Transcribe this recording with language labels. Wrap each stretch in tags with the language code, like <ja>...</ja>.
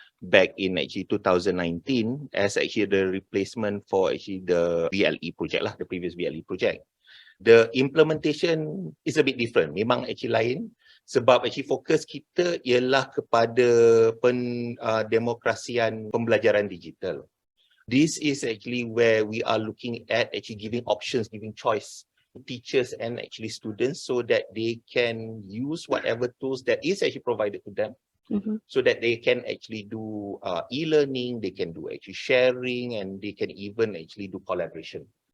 <en>back in actually 2019 as actually the replacement for actually the VLE project lah, the previous VLE project. The implementation is a bit different.</en> <ms>Memang actually lain sebab actually fokus kita ialah kepada demokrasian pembelajaran digital.</ms> <en>This is actually where we are looking at actually giving options, giving choice to teachers and actually students so that they can use whatever tools that is actually provided to them. So that they can actually do e-learning, they can do actually sharing, and they can even actually do collaboration.</en>